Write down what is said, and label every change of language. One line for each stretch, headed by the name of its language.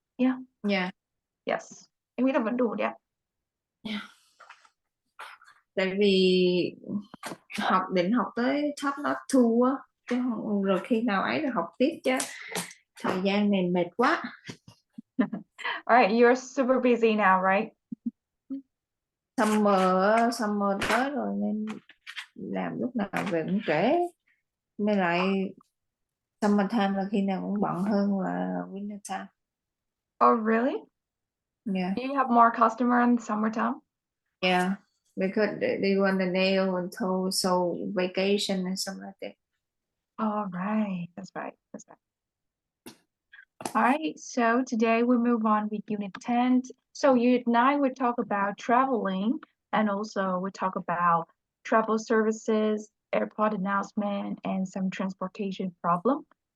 English: Yeah. Yeah.
Vietnamese: Yes. Em nghĩ là vẫn đủ đấy ạ.
English: Yeah.
Vietnamese: Tại vì định học tới Top Notch 2 á, chứ không, rồi khi nào ấy là học tiếp chứ thời gian này mệt quá.
English: Alright, you're super busy now, right?
Vietnamese: Summer tới rồi nên làm lúc nào về cũng trễ, mới lại summer time là khi nào cũng bận hơn là winter time.
English: Oh, really? Yeah. Do you have more customer in the summertime? Yeah, because they want the nail until so vacation and something like that. All right, that's right. All right, so today we move on with Unit 10. So Unit 9, we talk about traveling, and also we talk about travel services, airport announcement, and some transportation problem.